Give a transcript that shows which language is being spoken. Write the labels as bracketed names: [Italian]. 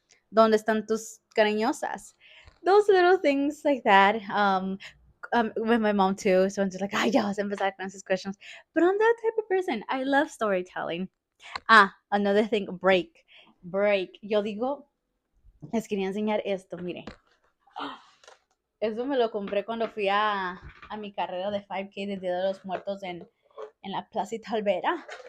[Spanish] ¿Dónde están tus cariñosas? [English] Those little things like that. With my mom too. So I'm just like, [Spanish] ay, ya vas a empezar con esas [English] questions. But I'm that type of person. I love storytelling. Another thing, break. [Spanish] Yo digo, les quería enseñar esto, mire. Eso me lo compré cuando fui a mi carrera de 5K de Día de los Muertos en la Plaza Alvera.